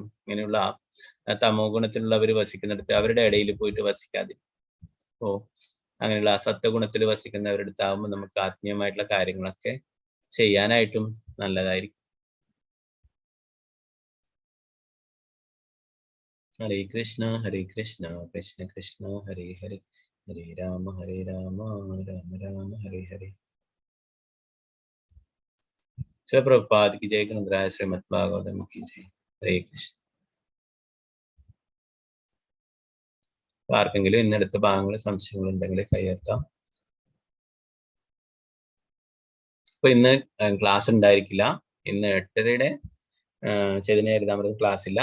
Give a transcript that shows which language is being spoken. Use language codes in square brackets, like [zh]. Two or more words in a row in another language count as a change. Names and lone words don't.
[ml] ഇങ്ങനെയുള്ള തമോ ഗുണത്തിലുള്ളവർ വസിക്കുന്നിടത്ത് അവരുടെ ഇടയിൽ പോയിട്ട് വസിക്കാതെ അങ്ങനെയുള്ള സത്വഗുണത്തിൽ വസിക്കുന്നവരുടെ അടുത്താവുമ്പോൾ നമുക്ക് ആത്മീയമായിട്ടുള്ള കാര്യങ്ങളൊക്കെ ചെയ്യാനായിട്ടും നല്ലതായിരിക്കും. [sa] हरे कृष्ण कृष्ण कृष्ण हरे हरे हरे राम राम राम हरे हरे. [ml] ശ്രീ പ്രഭുപാദ് [hi] की जय, ग्रंथराज श्रीमद् भागवतम की जय. [ml] ഹരേ കൃഷ്ണ. ആർക്കെങ്കിലും ഇന്നെടുത്ത ഭാഗങ്ങൾ സംശയങ്ങൾ ഉണ്ടെങ്കിൽ കൈയെടുത്താം. അപ്പൊ ഇന്ന് ക്ലാസ് ഉണ്ടായിരിക്കില്ല. ഇന്ന് 8:30 ചൈതന്യ ഹരിതാമൃതം ക്ലാസ് ഇല്ല.